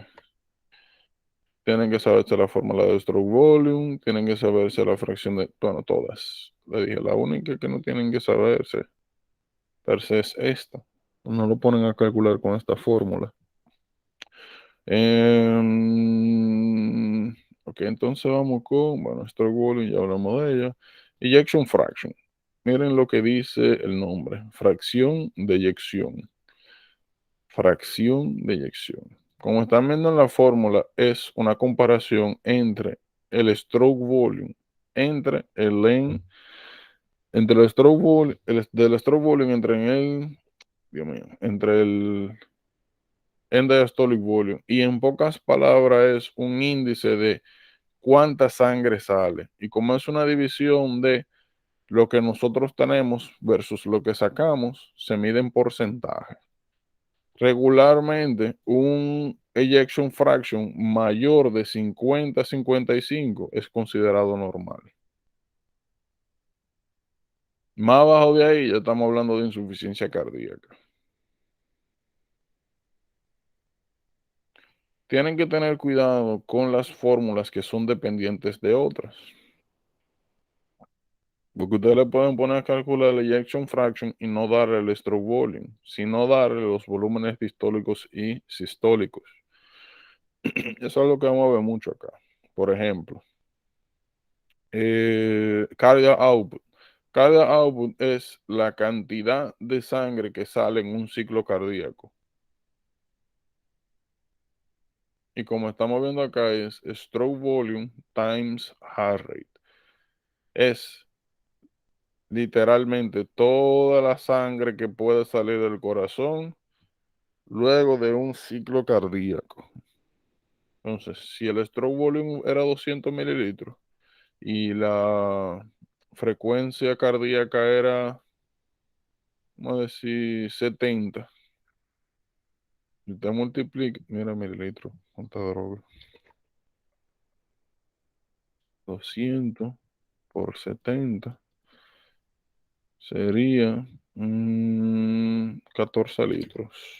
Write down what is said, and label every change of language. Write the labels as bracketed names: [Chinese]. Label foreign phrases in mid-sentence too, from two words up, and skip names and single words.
[Spanish] Tienen que saberse la fórmula de [English] stroke volume, [Spanish] tienen que saberse la fracción de, bueno, todas. Le dije, la única que no tienen que saberse [Latin] per se [Spanish] es esta. No lo ponen a calcular con esta fórmula. Ok, entonces vamos con, bueno, [English] stroke volume, [Spanish] ya hablamos de ella. [English] Ejection fraction. [Spanish] Miren lo que dice el nombre, fracción de eyección. Fracción de eyección. Como están viendo en la fórmula, es una comparación entre el [English] stroke volume, [Spanish] entre el length, entre el [English] stroke volume, [Spanish] del [English] stroke volume [Spanish] entre el, Dios mío, entre el [English] end diastolic volume, [Spanish] y en pocas palabras es un índice de cuánta sangre sale. Y como es una división de lo que nosotros tenemos versus lo que sacamos, se mide en porcentaje. Regularmente, un [English] ejection fraction [Spanish] mayor de 50 a 55 es considerado normal. Más abajo de ahí ya estamos hablando de insuficiencia cardíaca. Tienen que tener cuidado con las fórmulas que son dependientes de otras. Porque ustedes le pueden poner a calcular el [English] ejection fraction [Spanish] y no darle el [English] stroke volume, [Spanish] sino darle los volúmenes distólicos y sistólicos. Eso es lo que vamos a ver mucho acá. Por ejemplo, [English] cardiac output. Cardiac output [Spanish] es la cantidad de sangre que sale en un ciclo cardíaco. Y como estamos viendo acá es [English] stroke volume times heart rate. [Spanish] Es literalmente toda la sangre que puede salir del corazón luego de un ciclo cardíaco. Entonces, si el [English] stroke volume [Spanish] era 200 mililitros y la frecuencia cardíaca era, vamos a decir, 70, y usted multiplica, mira mililitros, cuánta droga, 200 por 70 sería 14 litros.